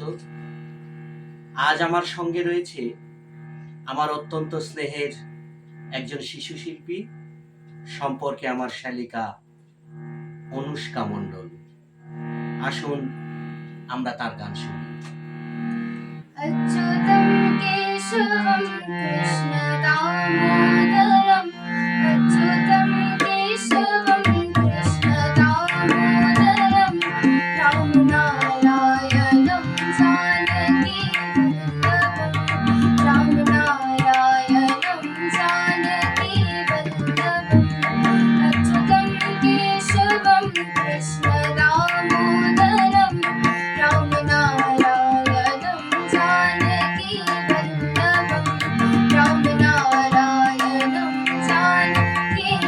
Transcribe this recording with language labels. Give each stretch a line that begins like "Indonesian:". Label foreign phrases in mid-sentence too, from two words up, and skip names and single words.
Bangla: আজ আমার সঙ্গে রয়েছে আমার অত্যন্ত স্নেহের একজন শিশু শিল্পী, সম্পর্কে আমার শালিকা অনুষ্কা মণ্ডল। আসুন আমরা তার গান শুনি।
Sanskrit: अच्युतं केशवं कृष्ण दामोदरम् अच्युतं केशवं कृष्ण दामोदरं रामनारायणं जानकी वल्लभं रामनारायणं जानकी वल्लभम् अच्युतं केशवं कृष्ण दामोदरं रामनारायणं जानकी वल्लभं रामनारायणं जानकी